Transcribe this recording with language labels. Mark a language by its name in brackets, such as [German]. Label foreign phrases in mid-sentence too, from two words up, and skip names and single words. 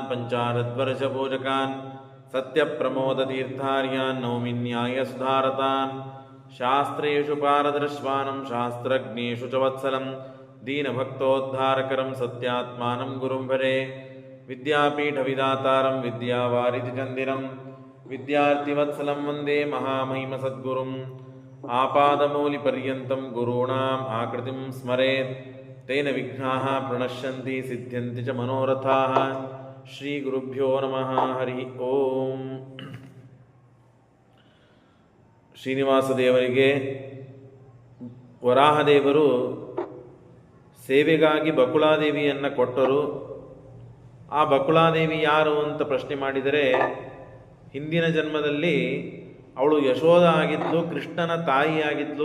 [Sanskrit] ಪಂಚಾರದ್ವರ್ಷಪೂಜಕಾನ್ ಸತ್ಯಪ್ರಮೋದತೀರ್ಥಾರ್ಯಾನ್ ನೌಮಿನ್ಯಾಯ ಸುಧಾರತಾನ್ ಶಾಸ್ತ್ರೇಷು ಪಾರದರ್ಶ್ವಾನಂ ಶಾಸ್ತ್ರಜ್ಞೇಷು ಚ ವತ್ಸಲಂ ದೀನಭಕ್ತೋದ್ಧಾರಕರಂ ಸತ್ಯಾತ್ಮಾನಂ ಗುರುಂ ಭರೆ ವಿದ್ಯಾಪೀಠವಿದಾತಾರಂ ವಿದ್ಯಾವಾರಿಧಿಚಂದಿರಂ ವಿದ್ಯಾರ್ಥಿವತ್ಸಲಂ ವಂದೇ ಮಹಾಮಹಿಮ ಸದ್ಗುರುಂ ಆಪಾದಮೂಲಿಪರ್ಯಂತಂ ಗುರುಣಾಂ ಆಕೃತಿಂ ಸ್ಮರೇತ್ ತೇನ ವಿಘ್ನಾಃ ಪ್ರಣಶ್ಯಂತಿ ಸಿದ್ಧ್ಯಂತಿ ಚ ಮನೋರಥಾಃ ಶ್ರೀ ಗುರುಭ್ಯೋ ನಮಃ ಹರಿ ಓಂ. [Kannada] ಶ್ರೀನಿವಾಸ ದೇವರಿಗೆ ವರಾಹದೇವರು ಸೇವೆಗಾಗಿ ಬಕುಳಾದೇವಿಯನ್ನು ಕೊಟ್ಟರು. ಆ ಬಕುಳಾದೇವಿ ಯಾರು ಅಂತ ಪ್ರಶ್ನೆ ಮಾಡಿದರೆ, ಹಿಂದಿನ ಜನ್ಮದಲ್ಲಿ ಅವಳು ಯಶೋಧ ಆಗಿದ್ಲು, ಕೃಷ್ಣನ ತಾಯಿಯಾಗಿದ್ಲು.